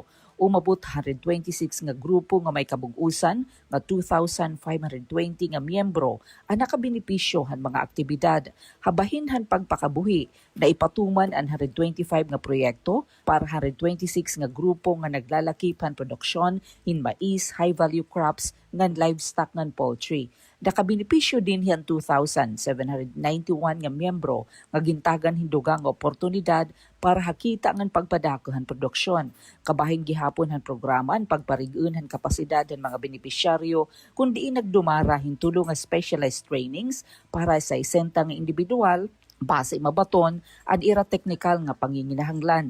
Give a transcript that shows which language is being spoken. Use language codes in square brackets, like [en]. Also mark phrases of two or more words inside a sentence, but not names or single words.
[war] Umabot 126 nga grupo nga may kabug-usan nga 2,520 nga miyembro ang nakabenepisyo han mga aktibidad. Habahin han pagpakabuhi na ipatuman ang 125 nga proyekto para 126 nga grupo nga naglalakip han produksyon in mais, [en] high-value crops, [war] ngan livestock ngan poultry. Nakabenepisyo din yan 2,791 nga miyembro nga gintagan hindugang oportunidad para hakita ngan pagpadakohan produksyon. Kabahing gihapon han programa ang pagparigun han kapasidad ng mga benepisyaryo kundi nagdumara hintulong nga [en] specialized trainings [war] para sa isentang individual base mabaton at ira technical nga panginginahanglan.